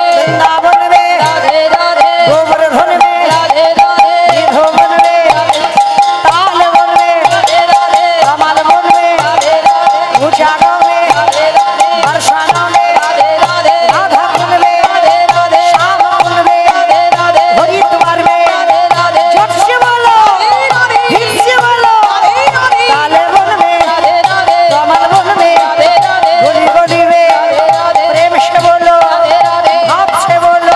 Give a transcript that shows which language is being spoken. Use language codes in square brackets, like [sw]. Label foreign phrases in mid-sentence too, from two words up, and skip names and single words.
[hi] वृंदावन में রাধে রাধে गोवर्धन में রাধে রাধে निधुवन में ताल वन में রাধে রাধে कमल वन में রাধে রাধে उचानो में রাধে রাধে बरसानो में রাধে রাধে राधा कुन में রাধে রাধে श्याम कुन में राधे राधे हरिद्वार में राधे राधे झट से बोलो फिर से बोलो काले वन में राधे राधे कमल वन में राधे राधे गोली गोली में राधे राधे प्रेम से बोलो राधे राधे भाव से बोलो